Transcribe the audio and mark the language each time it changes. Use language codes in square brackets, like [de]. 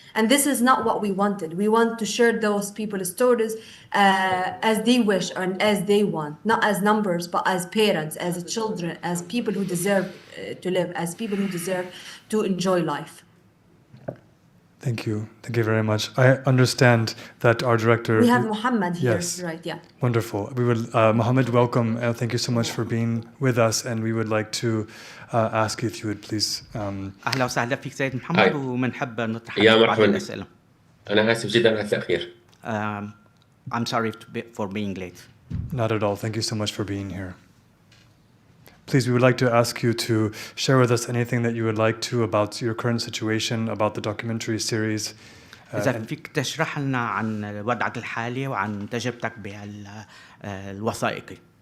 [en] And this is not what we wanted. We want to share those people's stories as they wish and as they want, not as numbers, but as parents, as children, as people who deserve to live, as people who deserve to enjoy life. Thank you. Thank you very much. I understand that our director... We have Mohammed here, yes. right, yeah. Wonderful. We would, Mohammed, welcome. Thank you so much for being with us, and we would like to ask you if you would please... [ar] أهلا وسهلا فيك سيد محمد ومنحب نطرح يا بعض مرحبا. الأسئلة. أنا آسف جدا على التأخير. [en] I'm sorry for being late. Not at all. Thank you so much for being here. Please, we would like to ask you to share with us anything that you would like to about your current situation, about the documentary series. [ar] إذا فيك تشرح لنا عن وضعك الحالي وعن تجربتك بالوثائقي.